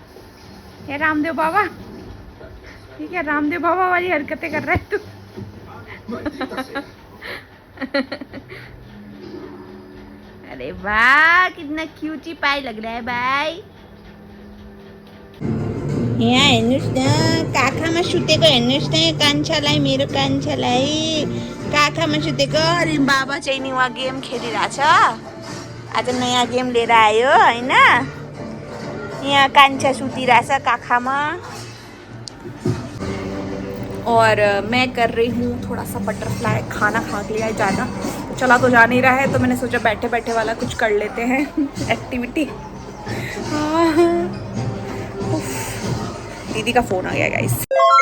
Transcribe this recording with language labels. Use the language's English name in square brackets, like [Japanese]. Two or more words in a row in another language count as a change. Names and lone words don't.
[Hindi] ये रामदेव बाबा, ठीक है रामदेव बाबा वाली हरकतें कर रहा है तू। अरे वाह कितना क्यूटी पाई लग रहा है भाई। [Nepali] यहाँ हेर्नुहोस् न, काखामा सुतेको हेर्नुहोस् न, कान छलाई मेरो कान छलाई, काखामा सुतेको। [Hindi] अरे बाबा [Nepali] चाहिँ नि वहाँ गेम खेलिरहेछ, आज नयाँ गेम लिएर आयो होइन। यहाँ कान्छा सुतिरहेछ काखामा [Hindi] और मैं कर रही हूँ थोड़ा सा बटरफ्लाई। खाना खा के लिया ज़्यादा चला तो जा नहीं रहा है, तो मैंने सोचा बैठे बैठे वाला कुछ कर लेते हैं एक्टिविटी। दीदी का फ़ोन आ गया गाइस।